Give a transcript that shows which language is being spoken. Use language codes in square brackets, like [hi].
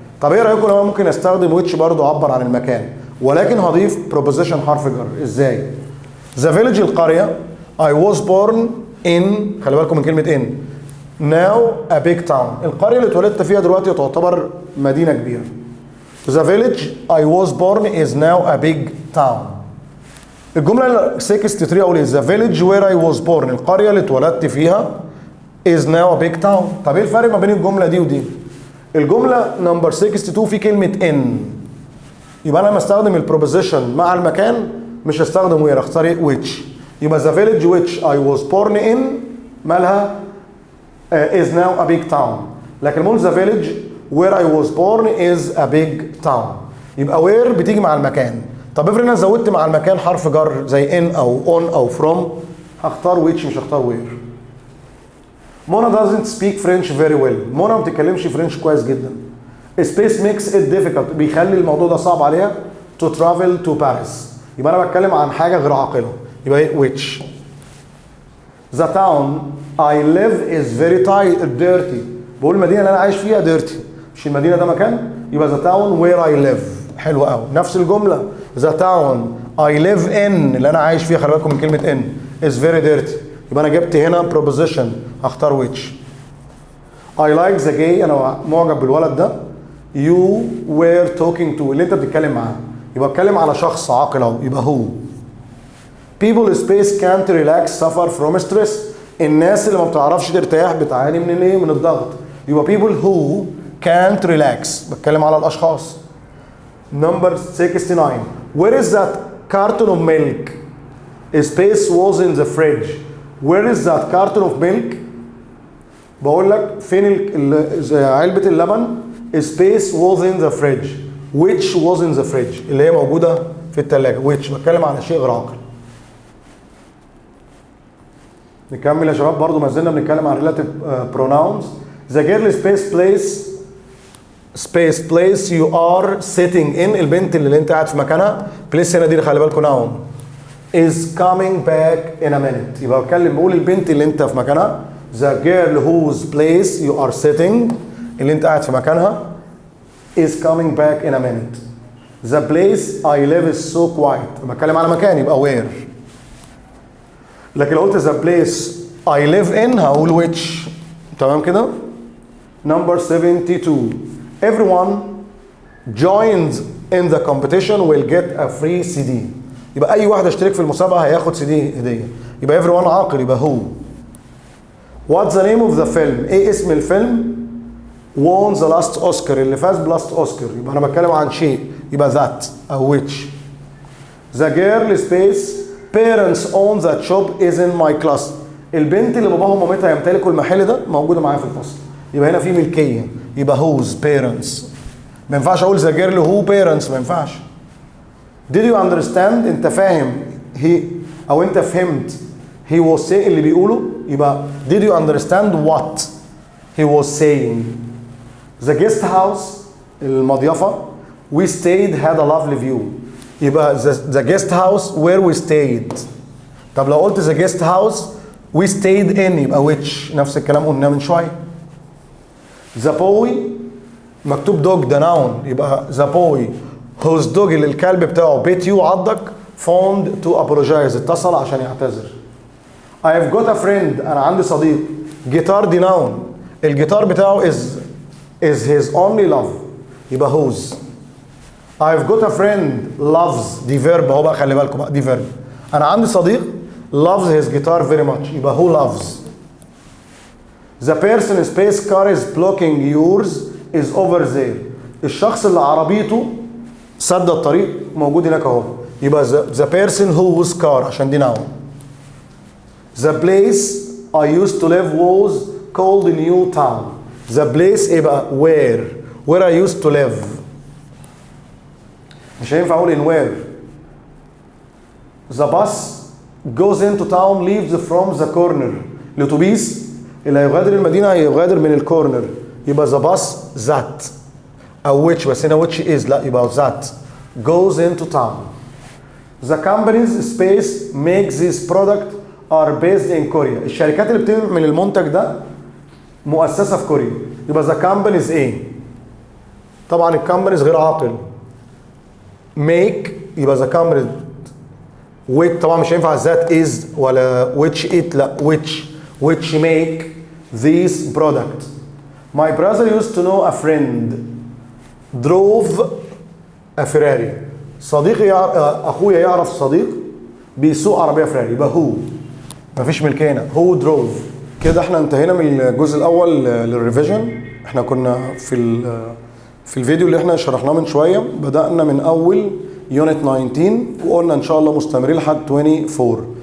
[ar] طب ايه رايكم لو ممكن استخدم which برضه اعبر عن المكان، ولكن هضيف preposition حرف جر. [en] ازاي؟ the village القريه I was born in، [ar] خلي بالكم من كلمه [en] in، now a big town. [ar] القريه اللي اتولدت فيها دلوقتي تعتبر مدينه كبيره. [en] the village I was born is now a big town. الجمله 63 اقول ايه؟ the village where I was born، [ar] القريه اللي اتولدت فيها [en] is now a big town. [ar] طب ايه الفرق ما بين الجمله دي ودي؟ الجمله نمبر 62 في كلمه in، يبقى انا لما استخدم البروبوزيشن مع المكان مش هستخدم وير، اختار ايه؟ which. [en] يبقى the village which I was born in مالها is now a big town، [ar] لكن مول [en] the village where I was born is a big town. [ar] يبقى where بتيجي مع المكان. طب افرض انا زودت مع المكان حرف جر زي in او on او from، هختار which مش هختار where. [en] منى doesn't speak French very well. [ar] منى ما بتتكلمش فرنش كويس جدا. [en] Space makes it difficult، [ar] بيخلي الموضوع ده صعب عليها [en] to travel to Paris. [ar] يبقى انا بتكلم عن حاجه غير عاقله، يبقى ايه؟ which. [en] The town I live is very dirty. [ar] بقول المدينه اللي انا عايش فيها dirty، مش المدينه ده مكان، يبقى [en] the town where I live. [ar] حلو قوي. نفس الجمله [en] the town I live in [ar] اللي انا عايش فيها، خلي بالكم من كلمه in [en] is very dirty، [ar] يبقى انا جبت هنا preposition هختار which. [en] I like the guy، [ar] انا معجب بالولد ده. [en] You were talking to، [ar] اللي انت بتتكلم معاه، يبقى بتكلم على شخص عاقل اهو، يبقى هو. [en] People space can't relax suffer from stress، [ar] الناس اللي ما بتعرفش ترتاح بتعاني من الايه؟ من الضغط. يبقى [en] people who can't relax، [ar] بتكلم على الاشخاص. [en] Number 69 where is that carton of milk؟ Space was in the fridge. Where is that carton of milk؟ [ar] بقول لك فين علبة اللبن؟ [en] Space was in the fridge. Which was in the fridge؟ [ar] اللي هي موجودة في الثلاجة. Which بتكلم عن شيء غير عاقل. نكمل يا شباب، برضو ما زلنا بنتكلم عن relative pronouns. [en] The girl space you are sitting in، [ar] البنت اللي انت قاعد في مكانها. place هنا دي خلي بالكم noun. [en] is coming back in a minute، [ar] يبقى بقول البنت اللي انت في مكانها. [en] the girl whose place you are sitting، [ar] اللي انت قاعد في مكانها [en] is coming back in a minute. the place I live is so quiet، بتكلم على مكان يبقى where. [ar] لكن لو قلت [en] the place I live in هقول which. [ar] تمام كده؟ [en] number 72 everyone joins in the competition will get a free CD. [ar] يبقى اي واحد اشترك في المسابقه هياخد CD هديه، يبقى everyone عاقل، يبقى هو. [en] what's the name of the film؟ [ar] ايه اسم الفيلم؟ [en] won the last Oscar، [ar] اللي فاز بلاست اوسكار، يبقى انا بتكلم عن شيء، يبقى that او which. [en] the girl space parents own that shop is in my class، [ar] البنت اللي باباها ومامتها يمتلكوا المحل ده موجوده معايا في الفصل، يبقى هنا في ملكيه، يبقى whose parents. ما ينفعش اقول [en] the girl who parents، [ar] ما ينفعش. [en] did you understand؟ [ar] انت فاهم او انت فهمت [en] he was saying اللي بيقوله، يبقى did you understand what he was saying. the guest house [ar] المضيفة [en] we stayed had a lovely view، يبقى the guest house where we stayed. [ar] طب لو قلت [en] the guest house we stayed in [ar] يبقى which، نفس الكلام قلنا من شوية. the boy مكتوب dog ده noun، يبقى the boy whose dog اللي الكلب بتاعه بيت you عضك [en] phoned to apologize، [ar] اتصل عشان يعتذر. [en] I have got a friend، [ar] أنا عندي صديق. [en] جيتار دي noun، [ar] الجيتار بتاعه [en] is his only love، يبقى whose. I've got a friend loves [ar] دي verb اهو بقى، خلي بالكم بقى دي verb. أنا عندي صديق [en] loves his guitar very much، يبقى who loves. The person space car is blocking yours is over there، [ar] الشخص اللي عربيته سد الطريق موجود هناك اهو، [en] يبقى the person whose car عشان دي noun. The place I used to live was called New Town. The place ايه بقى؟ where I used to live. [ar] مش هينفع اقول in where. [en] The bus goes into town leaves from the corner. [ar] الاتوبيس اللي هيغادر المدينه هيغادر من الكورنر، يبقى the bus that او which، بس هنا which is لا، يبقى [en] that goes into town. The company's space makes this product are based in Korea، [ar] الشركات اللي بتعمل المنتج ده مؤسسة في كوريا، يبقى the company's ايه؟ طبعا الكامبانيز غير عاقل. make يبقى ذا كامبانيز which طبعا مش هينفع ذات از ولا which it، لا [en] which make these product. My brother used to know a friend drove a Ferrari. [ar] صديقي اخويا يعرف صديق بيسوق عربيه فراري، يبقى هو مفيش ملكينا، هو [en] drove. [ar] كده احنا انتهينا من الجزء الاول للريفيجن. احنا كنا في الفيديو اللي احنا شرحناه من شويه بدانا من اول يونت 19 وقلنا ان شاء الله مستمرين لحد 24.